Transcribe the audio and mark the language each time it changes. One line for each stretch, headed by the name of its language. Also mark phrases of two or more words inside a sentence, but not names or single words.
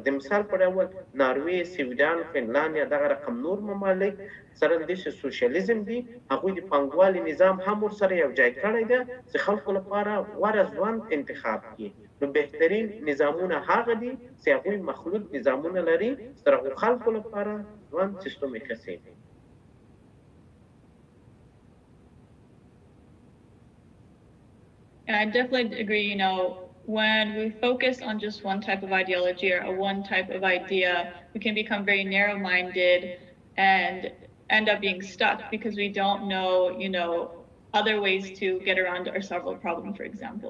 Pashto: د مثال په ډول ناروې، سویډن، فنلند یا دغه رقم نور ممالک سره د سوشلیزم دي، هغوی د پانګوالي نظام هم ورسره یو ځای کړی ده چې خلکو لپاره غوره ژوند انتخاب کړي. نو بهترین نظامونه هغه دي چې هغوی مخلوط نظامونه لري، سره خلکو لپاره ژوند سیستم یې ښه شي.
English: I definitely agree, you know, when we focus on just one type of ideology or one type of idea, we can become very narrow-minded and end up being stuck because we don't know, you know, other ways to get around our several problem, for example.